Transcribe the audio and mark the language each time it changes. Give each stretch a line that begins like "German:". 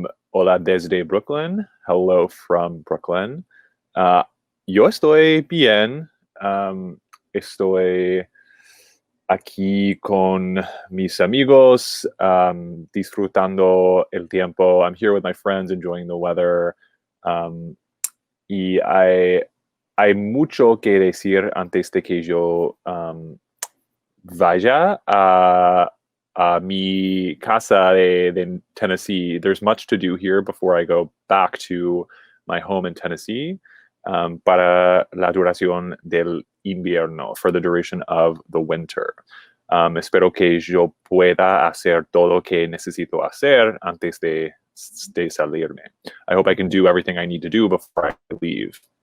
Spanish: Hola desde Brooklyn.
English: Hello from Brooklyn.
Spanish: Yo estoy bien. Estoy aquí con mis amigos, disfrutando el tiempo.
English: I'm here with my friends, enjoying the weather.
Spanish: Y hay mucho que decir antes de que yo vaya a mi casa de Tennessee.
English: There's much to do here before I go back to my home in Tennessee,
Spanish: para la duración del invierno,
English: for the duration of the winter.
Spanish: Espero que yo pueda hacer todo lo que necesito hacer antes de salirme.
English: I hope I can do everything I need to do before I leave.